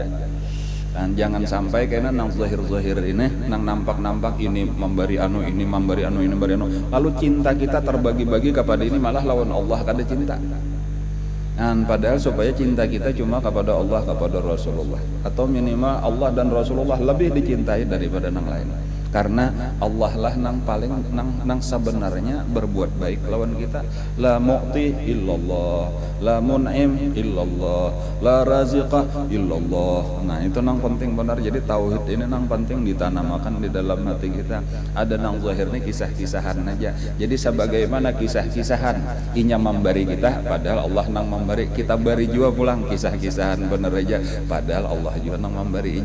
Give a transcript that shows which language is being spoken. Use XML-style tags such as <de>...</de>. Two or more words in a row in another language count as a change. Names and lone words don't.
<bjn>Dan jangan sampai kena nang zahir-zahir ini, nang nampak-nampak ini memberi anu, ini memberi anu, ini memberi anu, lalu cinta kita terbagi-bagi kepada ini, malah lawan Allah kada cinta. Dan padahal supaya cinta kita cuma kepada Allah, kepada Rasulullah, atau minimal Allah dan Rasulullah lebih dicintai daripada nang lain. Karena Allah lah nang paling nang sebenarnya berbuat baik lawan kita.</bjn> <ar>لا معطي إلا الله، لا منعم إلا الله، لا رازق إلا الله.</ar> <bjn>Nah itu nang penting benar. Jadi tauhid ini nang penting ditanamkan di dalam hati kita. Ada nang zahir nih kisah-kisahan aja. Jadi sebagaimana kisah-kisahan inya memberi kita, padahal Allah nang memberi, kita beri juga pulang kisah-kisahan bener aja, padahal Allah juga nang memberinya.</bjn>